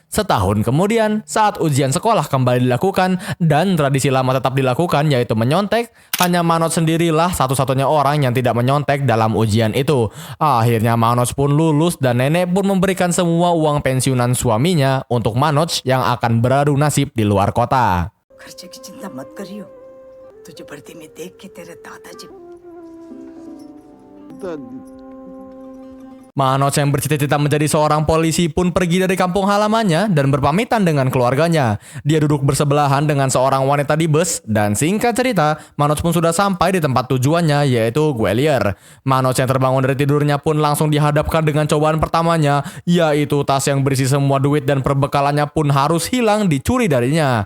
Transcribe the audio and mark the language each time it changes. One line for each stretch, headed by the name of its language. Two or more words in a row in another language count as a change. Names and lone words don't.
Indonesian: Setahun kemudian, saat ujian sekolah kembali dilakukan dan tradisi lama tetap dilakukan yaitu menyontek, hanya Manoj sendirilah satu-satunya orang yang tidak menyontek dalam ujian itu. Akhirnya Manoj pun lulus dan nenek pun memberikan semua uang pensiunan suaminya untuk Manoj yang akan beradu nasib di luar kota.
Hindi: खर्चे की चिंता मत करियो तुझे भर्ती में देख के तेरे दादाजी
Indonesian: Manoj yang bercita-cita menjadi seorang polisi pun pergi dari kampung halamannya dan berpamitan dengan keluarganya. Dia duduk bersebelahan dengan seorang wanita di bus dan singkat cerita, Manoj pun sudah sampai di tempat tujuannya yaitu Gwalior. Manoj yang terbangun dari tidurnya pun langsung dihadapkan dengan cobaan pertamanya, yaitu tas yang berisi semua duit dan perbekalannya pun harus hilang dicuri darinya.